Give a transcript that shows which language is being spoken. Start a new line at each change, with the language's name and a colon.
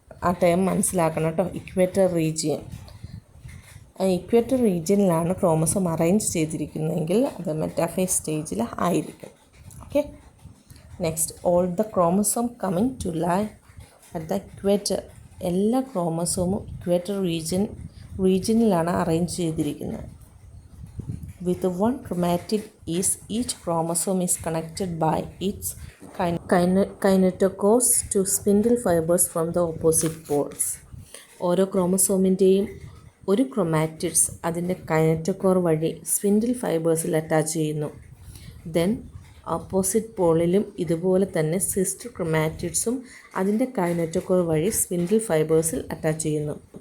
Malayalam: ആ ടേം മനസ്സിലാക്കണം കേട്ടോ, equator region. Equator റീജിയനിലാണ് chromosome arrange ചെയ്തിരിക്കുന്നതെങ്കിൽ അത് മെറ്റാഫേസ് സ്റ്റേജിൽ ആയിരിക്കും.
English: Okay, next, all the chromosome coming to lie at the equator.
Malayalam: എല്ലാ ക്രോമസോമും ഇക്വേറ്റർ റീജിയനിലാണ് അറേഞ്ച് ചെയ്തിരിക്കുന്നത്.
English: with one chromatid is each chromosome is connected by its kinetochores to spindle fibers from the opposite poles.
Malayalam: ഓരോ ക്രോമസോമിൻ്റെയും ഒരു chromatids അതിൻ്റെ കൈനറ്റോകോർ വഴി spindle ഫൈബേഴ്സിൽ attach ചെയ്യുന്നു. Then opposite പോളിലും ഇതുപോലെ തന്നെ sister ക്രൊമാറ്റിഡ്സും അതിൻ്റെ കൈനറ്റോകോർ വഴി സ്പിൻഡിൽ ഫൈബേഴ്സിൽ അറ്റാച്ച് ചെയ്യുന്നു.